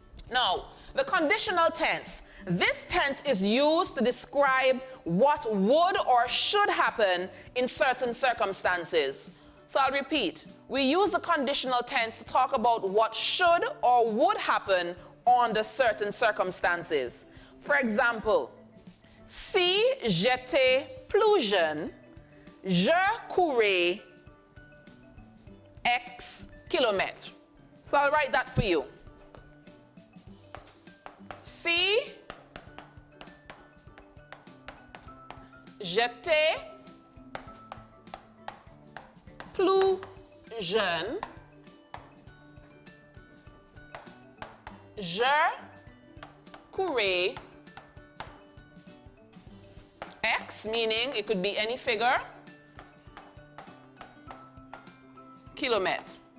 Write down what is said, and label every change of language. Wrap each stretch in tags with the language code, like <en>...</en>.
<en>Now, the conditional tense. This tense is used to describe what would or should happen in certain circumstances. So I'll repeat. We use the conditional tense to talk about what should or would happen under certain circumstances. For example,</en> <fr>si j'étais plus jeune, je courrais X kilomètres.</fr> <en>So I'll write that for you.</en> <fr>Si j'étais plus jeune, je courrais X,</fr> <en>meaning it could be any figure,</en> <fr>kilomètres.</fr>